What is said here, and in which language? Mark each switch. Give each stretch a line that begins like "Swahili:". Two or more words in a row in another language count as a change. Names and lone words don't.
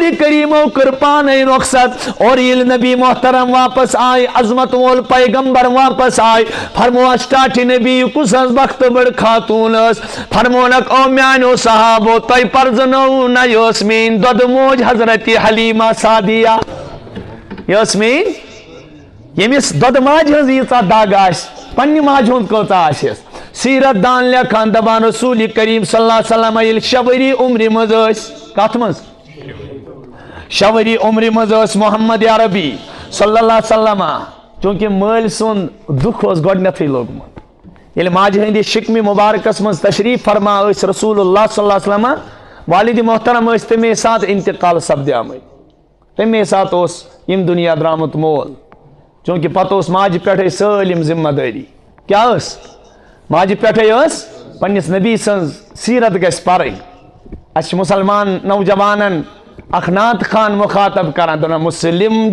Kashmiri: کریٖمو کٔر پانے رۄخصت اور ییٚلہِ نبی محترم واپس آے عظمت وول پیغمبر واپس آے فرمووس ٹاٹھہِ نبی یہِ کُس حظ بختہٕ بٔڑ خاتوٗن ٲس فرمونکھ او میٛانیو صحابو تۄہہِ پرزنووُ نہ یہِ ٲس میٛٲنۍ دۄدٕ موج حضرت حلیٖما سعدیہ یہِ ٲس میٛٲنۍ ییٚمِس دۄدٕ ماجہِ ہٕنٛز ییٖژاہ دگ آسہِ پننہِ ماجہِ ہُنٛد کۭژاہ آسٮ۪س سیرت دان لیکھان دپان رسول کریم
Arabic: صلی اللہ علیہ وسلم
Kashmiri: ییٚلہِ 6 ؤری عمرِ منٛز ٲسۍ کتھ منٛز 6 ؤری عمرِ منٛز ٲسۍ محمد عربی
Arabic: صلی اللہ علیہ وسلم
Kashmiri: چوٗنٛکہِ مٲلۍ سُنٛد دُکھ اوس گۄڈنیتھٕے لوٚگمُت ییٚلہِ ماجہِ ہٕنٛدِ شِکمہِ مُبارکس منٛز تشریٖف فرما ٲسۍ رسول اللہ
Arabic: صلی اللہ علیہ وسلم
Kashmiri: والدِ محترم ٲسۍ تَمے ساتہٕ انتقال سپدیمٕتۍ تَمے ساتہٕ اوس ییٚمہِ دُنیا درٛامُت مول چوٗنٛکہِ پتہٕ اوس ماجہِ پٮ۪ٹھے سٲلِم ذمہٕ دٲری کیٛاہ ٲس ماجہِ پٮ۪ٹھے ٲس پننِس نبی سٕنٛز سیرت گژھِ پرٕنۍ اَسہِ چھِ مُسلمان نوجوانن اکھ نعت خان مخاطب کران دپان مُسلم